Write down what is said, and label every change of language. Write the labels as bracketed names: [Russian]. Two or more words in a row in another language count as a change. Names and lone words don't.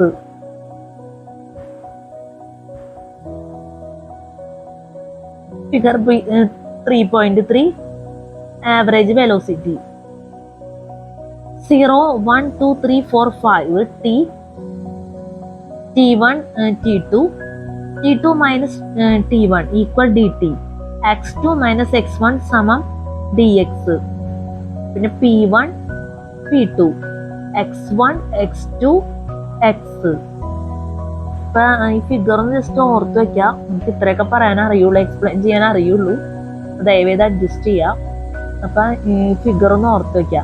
[English] Figure 3.3 average velocity. 0, 1, 2, 3, 4, 5 t, t1, t2, t2 minus t1 equal dt. x2 minus x1 സമം dx. [Malayalam] പിന്നെ p1, p2, x1, x2, x. അപ്പൊ ഈ ഫിഗറൊന്ന് ജസ്റ്റ് ഓർത്ത് വെക്കാം. നമുക്ക് ഇത്രയൊക്കെ പറയാൻ അറിയുള്ളൂ, എക്സ്പ്ലെയിൻ ചെയ്യാൻ അറിയുള്ളൂ. ദയവേത് അഡ്ജസ്റ്റ് ചെയ്യാം. അപ്പൊ ഈ ഫിഗറൊന്ന് ഓർത്ത് വെക്കാം.